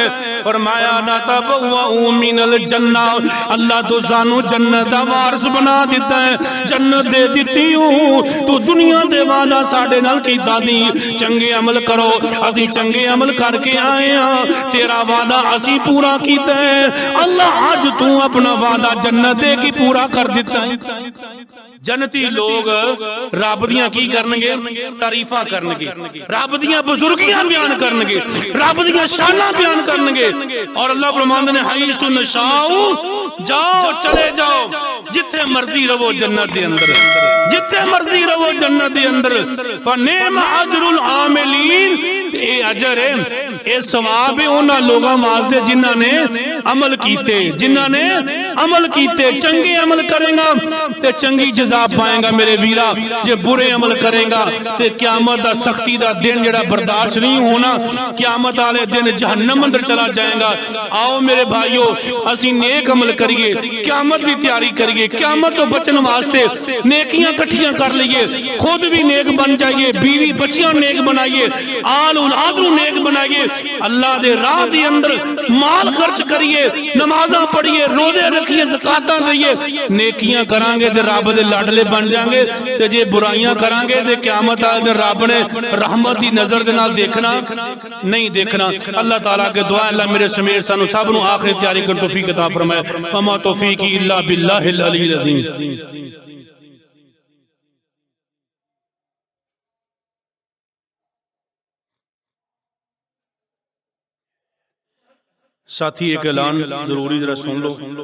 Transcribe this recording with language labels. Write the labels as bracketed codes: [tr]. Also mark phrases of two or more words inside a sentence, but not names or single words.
[pa] فرمایا [ar] نتبوأ من الجنہ، [pa] اللہ تو سانو جنت دا وارث بنا دیتا ہے، جنت دے دیتی ہوں تو دنیا دے وعدہ ساڈے نال کیتا دی، چنگے عمل کرو، اسی چنگے عمل کر کے آئے ہاں، تیرا وعدہ اسی پورا کیتا ہے۔ اللہ آج تو اپنا وعدہ جنت دے کی پورا کر دیتا ہے۔ جنتی لوگ رب دیاں کی کرنگے؟ تعریفاں کرنگے، رب دیاں بزرگیاں بیان کرنگے، رب دیاں شاناں بیان کرنگے۔ اور اللہ فرماندے نے [ar] حیث نشاؤ، [pa] جاؤ چلے جاؤ جتھے مرضی رہو جنت دے اندر، جتھے مرضی رہو جنت دے اندر۔ [ar] فنعم اجر العاملین، [pa] اے اجر ہے، اے ثواب ہے انہاں لوگاں واسطے جنہاں نے عمل کیتے، جنہاں نے عمل کیتے۔ چنگے عمل کرے گا تے چنگی جزا پائے گا میرے ویرا، جے برے عمل کرے گا تے قیامت دا سختی دا دن جڑا برداشت نہیں ہونا، قیامت والے دن جہنم اندر چلا جائے گا۔ آؤ میرے بھائیو اسی نیک عمل کریے، قیامت دی تیاری کریے، قیامت تو بچن واسطے نیکیاں کٹھیاں کر لیے، خود بھی نیک بن جائیے، بیوی بچیاں نیک بنائیے، آل اولاد نو نیک بنائیے، اللہ دے راہ دے اندر مال خرچ کریے، نمازاں پڑھیے، روزے رکھیے، زکاتاں دئیے، نیکیاں کران گے تے رب دے لاڈلے بن جائیں گے۔ تے جے برائیاں کران گے تے قیامت والے دن رب نے رحمت دی نظر دے نال دیکھنا نہیں دیکھنا۔ اللہ تعالیٰ کے دعا اللہ میرے سمیت سانو سب نو آخر تیاری کر توفیق عطا فرمائے۔ [ar] وما توفیقی الا باللہ العلی العظیم۔ [pa] ساتھی ایک اعلان ضروری ذرا سن لو۔